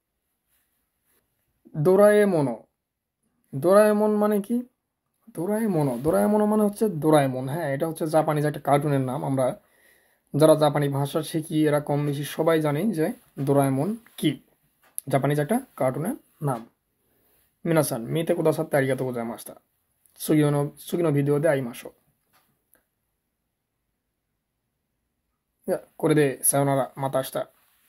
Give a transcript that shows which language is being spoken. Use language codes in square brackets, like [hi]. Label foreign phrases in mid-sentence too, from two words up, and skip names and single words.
[bn] দোরায়েমনো, দোরায়েমন মানে কি, দোরায়েমনো, দোরায়েমনো মানে হচ্ছে দোরায়েমন, হ্যাঁ এটা হচ্ছে জাপানিজ একটা কার্টুনের নাম, আমরা যারা জাপানি ভাষা শিখি এরা কম বেশি সবাই জানি যে দোরায়েমন কি, জাপানিজ একটা কার্টুনের নাম। [ja] 皆さん 見て くださって ありがとう ございました, 次のビデオで会いましょう。じゃあ、これでさよなら。また明日。